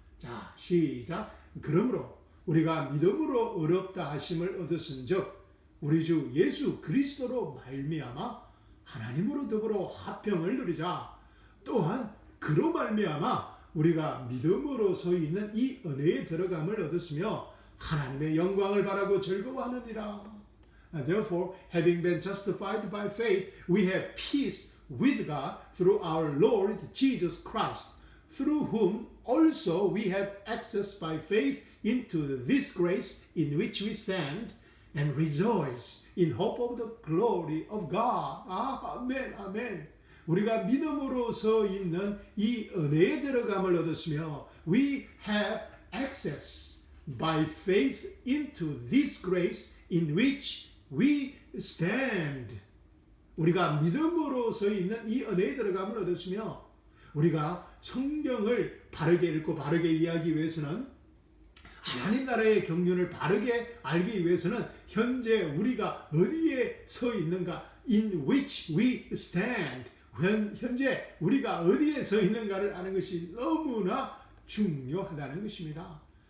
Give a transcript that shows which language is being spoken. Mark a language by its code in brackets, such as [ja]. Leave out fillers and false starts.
[ko] 자, 시작. 그러므로 우리가 믿음으로 의롭다 하심을 얻었은즉 우리 주 예수 그리스도로 말미암아 하나님으로 더불어 화평을 누리자. 또한 그로 말미암아 우리가 믿음으로 서 있는 이 은혜에 들어감을 얻었으며 하나님의 영광을 바라고 즐거워하느니라. [en] Therefore, having been justified by faith, we have peace with God through our Lord Jesus Christ, through whom also we have access by faith into this grace in which we stand and rejoice in hope of the glory of God. [ko] 아멘, 아멘. 우리가 믿음으로 서 있는 이 은혜에 들어감을 얻었으며 [en] we have access by faith into this grace in which we stand. [ko] 우리가 믿음으로 서 있는 이 은혜에 들어감을 얻었으며 우리가 성경을 바르게 읽고 바르게 이해하기 위해서는 하나님 나라의 경륜을 바르게 알기 위해서는 현재 우리가 어디에 서 있는가 [en] in which we stand [ko] 현재 우리가 어디에 서 있는가를 아는 것이 너무나 중요하다는 것입니다.